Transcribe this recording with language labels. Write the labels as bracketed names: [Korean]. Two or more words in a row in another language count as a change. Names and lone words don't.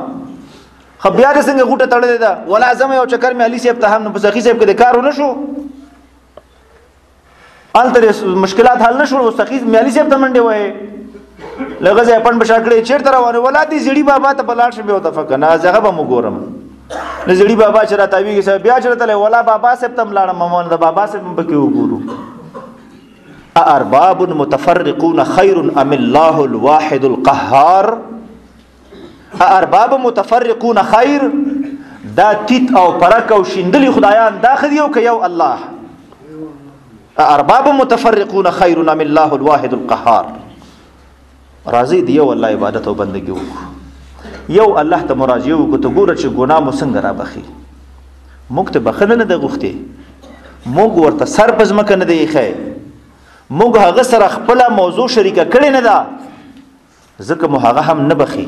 [Pashto] خو بیا دې څنګه غوټه تړلې ده؟ ولا ځم یو چکر مې علي صاحب ته هم، نو په سخي صاحب کې د کار ونه شو، هلته مشکلات حل نه شول، سخي مې علي صاحب ته منډې وایې، لږه ځای پنډ بشا کړې، چېرته روان یې؟ ولا دې زیړي بابا ته به لاړ شم، بیا ورته فکر نه، هغه به مو ګورم. نو زیړي بابا چې راته ویږي صاحب بیا چې راته ولا بابا صاحب ته هم لاړم، د بابا صاحب هم پکې وګورو. [Arabic] ارباب متفرقون خیر ام الله الواحد القهار؟ ارباب متفرقون خیر، [Pashto] دا تیت او پرک او شیندلی خدایان دا خدي او که یو الله؟ [Arabic] ارباب متفرقون خیر ام الله الواحد القهار؟ [Pashto] راځي دی یو الله عبادت او بندګي وکړو، یو الله ته مراجعه وکړو، ته ګوره چې ګناه مو څنګه را بخي. موږ ته بخنه نه ده غوښتې، موږ ورته سر په ځمکه نه دی ایښی، موږ هغه سره خپله موضوع شریکه کړې نه ده، ځکه مو هغه هم نه بخي.